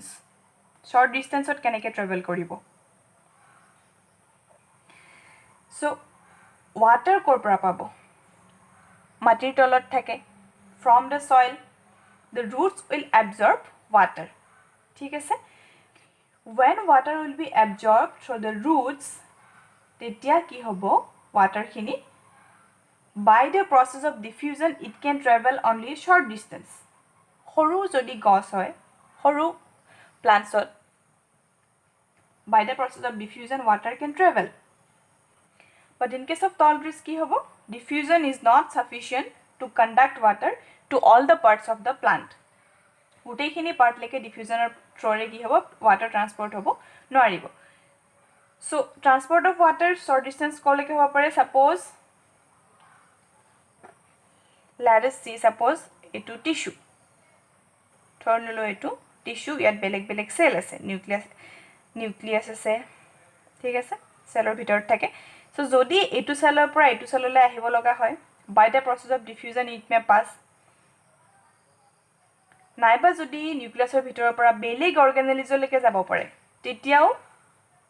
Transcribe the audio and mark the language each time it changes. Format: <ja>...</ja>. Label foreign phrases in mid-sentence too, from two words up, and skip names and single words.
<en>short distance</en> <as>কেনেকৈ ট্ৰেভেল কৰিব। চ' ৱাটাৰ ক'ৰ পৰা পাব, মাটিৰ তলত থাকে,</as> <en>from the soil the roots will absorb water,</en> <as>ঠিক আছে।</as> <en>when water will be absorbed through the roots,</en> <as>তেতিয়া কি হ'ব, ৱাটাৰখিনি</as> <en>by the process of diffusion it can travel only short distance.</en> <as>সৰু যদি গছ হয়, সৰু প্লান্টছত</as> <en>by the process of diffusion water can travel, but in case of tall trees</en> <as>কি হ'ব,</as> <en>diffusion is not sufficient to conduct water to all the parts of the plant.</en> <as>গোটেইখিনি পাৰ্টলৈকে</as> <en>diffusion through</en> <as>কি হ'ব, ৱাটাৰ ট্ৰান্সপৰ্ট হ'ব নোৱাৰিব। চ'</as> <en>transport of water short distance</en> <as>ক'লৈকে হ'ব পাৰে।</as> <en>ছাপ'জ let us see,</en> <as>ছাপ'জ এইটো টিচু, ধৰি ল'লোঁ এইটো টিচু, ইয়াত বেলেগ বেলেগ চেল আছে, নিউক্লিয়াছ আছে, ঠিক আছে, চেলৰ ভিতৰত থাকে। চ' যদি এইটো চেলৰ পৰা এইটো চেললৈ আহিব লগা হয়,</as> <en>by the process of diffusion it may pass,</en> <as>নাইবা যদি নিউক্লিয়াছৰ ভিতৰৰ পৰা বেলেগ অৰ্গেনেলিজলৈকে যাব পাৰে, তেতিয়াও</as>